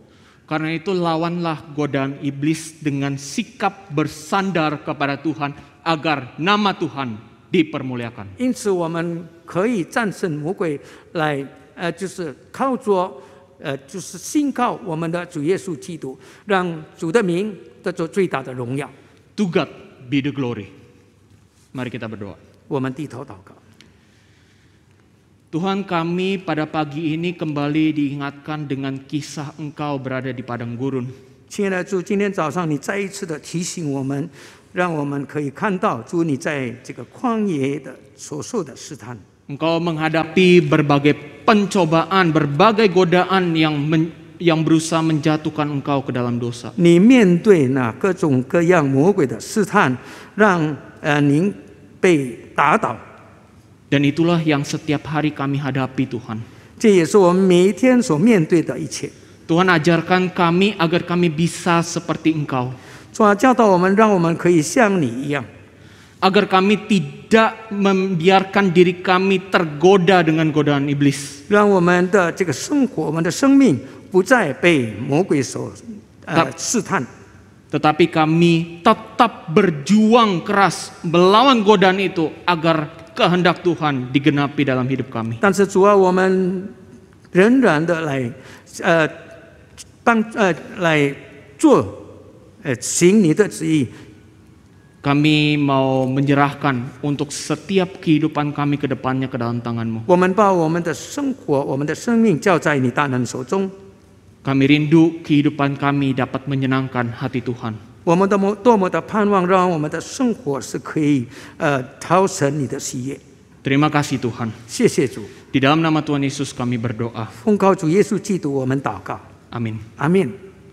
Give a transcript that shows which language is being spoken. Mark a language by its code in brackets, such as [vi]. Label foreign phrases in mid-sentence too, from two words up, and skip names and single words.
[id] Karena itu lawanlah godaan iblis dengan sikap bersandar kepada Tuhan agar nama Tuhan dipermuliakan. [zh] 因此，我们可以战胜魔鬼，来就是靠着就是信靠我们的主耶稣基督，让主的名得着最大的荣耀。 [en] To God be the glory. [id] Mari kita berdoa. [zh] 我们低头祷告。 [id] Tuhan, kami pada pagi ini kembali diingatkan dengan kisah Engkau berada di padang gurun. [zh] 亲爱的主，今天早上你再一次的提醒我们，让我们可以看到主你在这个旷野的所受的试探。 [id] Engkau menghadapi berbagai pencobaan, berbagai godaan yang berusaha menjatuhkan Engkau ke dalam dosa. [zh] 你面对那各种各样魔鬼的试探，让您被打倒。 [id] Dan itulah yang setiap hari kami hadapi, Tuhan. [zh] 这也是我们每一天所面对的一切。 [id] Tuhan, ajarkan kami agar kami bisa seperti Engkau. [zh] 主啊，教导我们，让我们可以像你一样， [id] Agar kami tidak membiarkan diri kami tergoda dengan godaan iblis. [zh] 让我们的这个生活，我们的生命不再被魔鬼所试探。 [id] Tetapi kami tetap berjuang keras melawan godaan itu agar kehendak Tuhan digenapi dalam hidup kami. [zh] 但是主啊，我们仍然的来做行你的旨意。 [id] Kami mau menyerahkan untuk setiap kehidupan kami ke depannya ke dalam tangan-Mu. [zh] 我们把我们的生活、我们的生命交在你大能手中。 [id] Kami rindu kehidupan kami dapat menyenangkan hati Tuhan. [zh] 我们多么的盼望，让我们的生活是可以讨神你的喜悦。 [id] Terima kasih Tuhan. [zh] 谢谢主， [id] Di dalam nama Tuhan Yesus kami berdoa. [zh] 奉靠主耶稣基督，我们祷告， [id] Amin. [zh] 阿门。